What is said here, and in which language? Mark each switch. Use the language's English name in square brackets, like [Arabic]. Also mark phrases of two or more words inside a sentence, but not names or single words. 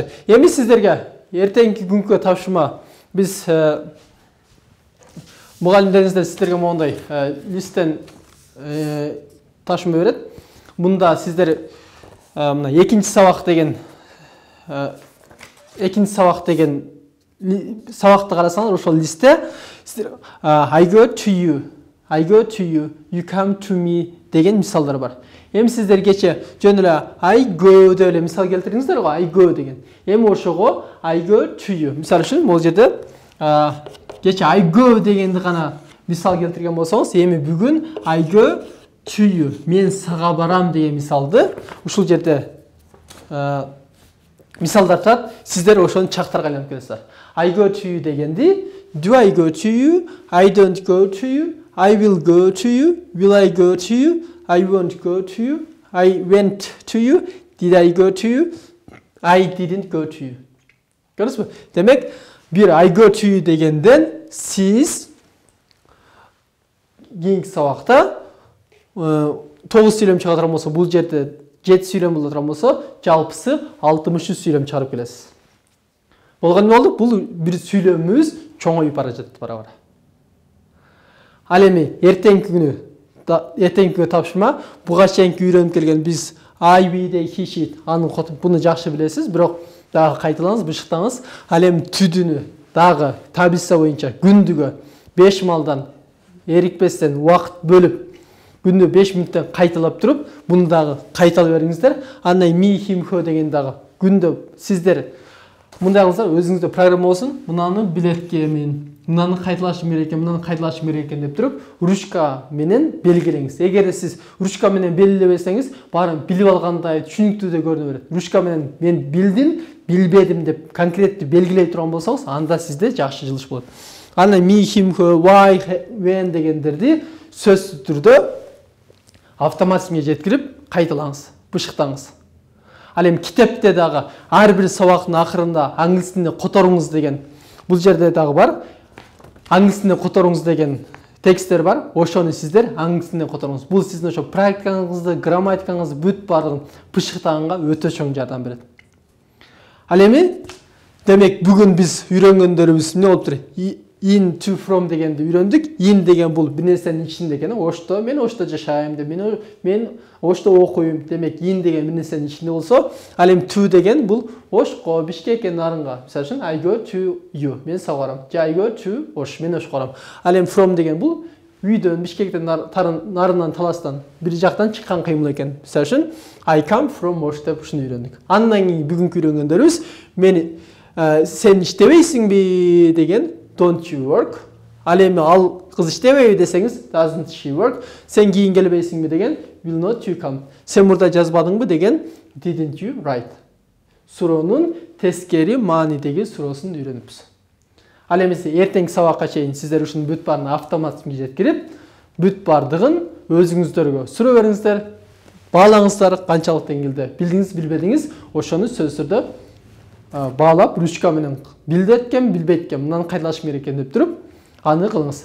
[Kyrgyz] Эми сиздерге эртеңки күнгө тапшырма. Биз мугалимдериңиздер сиздерге моундай листтен тапшырма берет. Мында сиздер мына экинчи сабак деген сабакты карасаңар, ошол листте [English] I go to you, you come to me [Kyrgyz] деген мисалдар бар. Эми сиздер кече жөн эле [English] I go [Kyrgyz] деп эле мисал келтирдиңиздер го, [English] I go [Kyrgyz] деген. Эми ошого [English] I go to you. [Kyrgyz] Мисалы үчүн бул жерде кече [English] I go [Kyrgyz] дегенди гана мисал келтирген болсоңуз, эми бүгүн [English] I go to you, [Kyrgyz] мен сага барам деген мисалды ушул жерде мисалдар турат. Сиздер ошону чактарга айланып келесиздер. [English] I go to you дегенди do I go to you, I don't go to you, I will go to you, will I go to you, I won't go to you, I went to you, did I go to you, I didn't go to you. [Kyrgyz] Көрдүңүзбү? Демек, бир [English] I go to you [Kyrgyz] дегенден сиз кийинки сабакта 9 сүйлөм чыга турган болсо, бул жерде 7 сүйлөм боло турган болсо, жалпысы 63 сүйлөм чыгарып келесиз. Болгон эмне болду? Бул бир сүйлөмүбүз чоңоюп бара жатты бара-бара. Ал эми эртеңки күнү тапшырма, буга чейинки үйрөнүп келген биз [English] I, we, they, he, she, [Kyrgyz] анын котун буну жакшы билесиз, бирок дагы кайталаңыз, бышыктаңыз. Ал эми түдүнү дагы таблица боюнча күндүгө 5 малдан эрикпестен убакыт бөлүп, күндө 5 мүнөттөн кайталап туруп, буну дагы кайталап бериңиздер. Андан [English] me, him, her [Kyrgyz] деген дагы күндө сиздер мындай кылсаңар, өзүңүздө программа болсун, мынаны билеткемин, мынаны кайталашым керек экен, мынаны кайталашым керек экен деп туруп, ручка менен белгилеңиз. Эгер сиз ручка менен белгилебесеңиз, баарын билип алгандай түшүнүктүү да көрүнө берет. Ручка менен мен билдим, билбедим деп конкреттүү белгилей турган болсоңуз, анда сизде жакшы жылыш болот. Андан [English] me, him, her, why, when [Kyrgyz] дегендерди сөзсүз түрдө автоматизмге жеткирип кайталаңыз, бышыктаңыз. Ал эми китепте дагы ар бир сабактын акырында англис тилине которуңуз деген бул жерде дагы бар. Англис тилине которуңуз деген тексттер бар. Ошону сиздер англис тилине которуңуз. Бул сиздин ошо практикаңызды, грамматикаңызды бүт баардыгын бышыктаганга өтө чоң жардам берет. Ал эми демек бүгүн биз үйрөнгөндөрүбүз эмне болуптур? [English] in, to, from [Kyrgyz] дегенди үйрөндүк. In деген бул бир нерсенин ичинде экен. Ошто мен ошто жашайм деп, мен ошто окуйм. Демек in деген бир нерсенин ичинде болсо, ал эми to деген бул Ошко, Бишкекке, Нарынга. Мисалы үчүн [English] I go to you. [Kyrgyz] Мен сага барам. Же [English] I go to Ош. [Kyrgyz] Мен Ошко барам. Ал эми from деген бул үйдөн, Бишкектен, Нарындан, Таластан бир жактан чыккан кыймыл экен. Мисалы үчүн [English] I come from Ош [Kyrgyz] деп ушуну үйрөндүк. Андан кийин бүгүнкү үйрөнгөндөрүбүз мени сен иштебейсиңби деген [English] don't you work. [Kyrgyz] Ал эми ал кыз иштебейби десеңиз [English] doesn't she work. [Kyrgyz] Сен кийин келбейсиңби деген [English] will not you come. [Kyrgyz] Сен мурда жазбадыңбы деген [English] didn't you write. [Kyrgyz] Суроонун тескери маанидеги суроосун үйрөнүпбүз. Ал эми эртеңки сабакка чейин сиздер ушунун бүт баарын автоматтын жеткирип, бүт бардыгын өзүңүздөргө суроо бериңиздер, баалаңыздар канчалык деңгээлде билдиңиз, билбедиңиз, ошону сөздөрдө баалап ручка менен билдеткем, билбейткем, мынаны кайталашым керек экен деп туруп, аны кылыңыз.